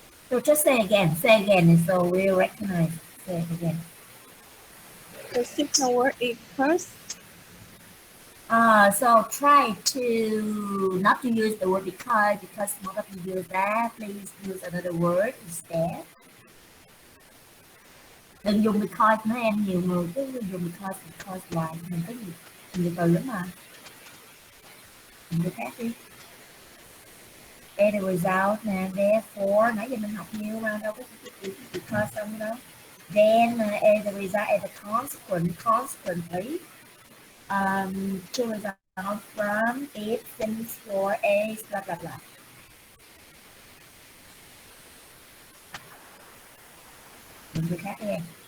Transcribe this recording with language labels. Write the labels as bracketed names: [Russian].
[English] So just say again, so we recognize. Say it again. The signal word is curse. So try to not to use the word because most of you use that. Please use another word instead. [Vietnamese] Đừng dùng because nói em nhiều người cứ dùng because hoài mình có nhiều từ lắm mà. Mình cứ khác đi. [English] As a result [Vietnamese] nè, therefore nãy giờ mình học nhiều mà đâu có because xong đâu. [English] Then as a result, as a consequently, to result from it, things for a blah blah blah. [Vietnamese] Mình cứ khác đi em.